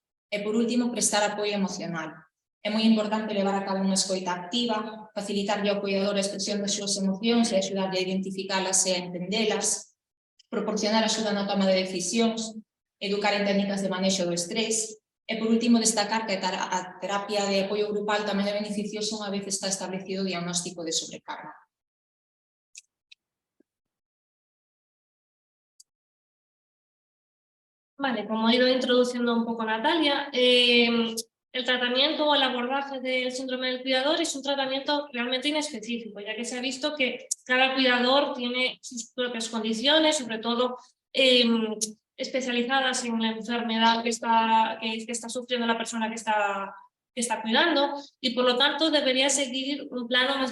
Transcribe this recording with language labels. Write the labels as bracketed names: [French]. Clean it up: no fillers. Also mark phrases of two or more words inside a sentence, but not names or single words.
[Galician] E, por último, prestar apoio emocional. É moi importante levar a cabo unha escoita activa, facilitarlle ao cuidador a expresión das súas emocións e axudarlle a identificalas e a entendelas, proporcionar axuda na toma de decisións, educar en técnicas de manexo do estrés e, por último, destacar que a terapia de apoio grupal tamén é beneficiosa unha vez está establecido o diagnóstico de sobrecarga. [Spanish] Vale, como ha ido introduciendo un poco Natalia, el tratamiento o el abordaje del síndrome del cuidador es un tratamiento realmente inespecífico, ya que se ha visto que cada cuidador tiene sus propias condiciones, sobre todo especializadas en la enfermedad que está sufriendo la persona que está cuidando, y por lo tanto debería seguir un plano más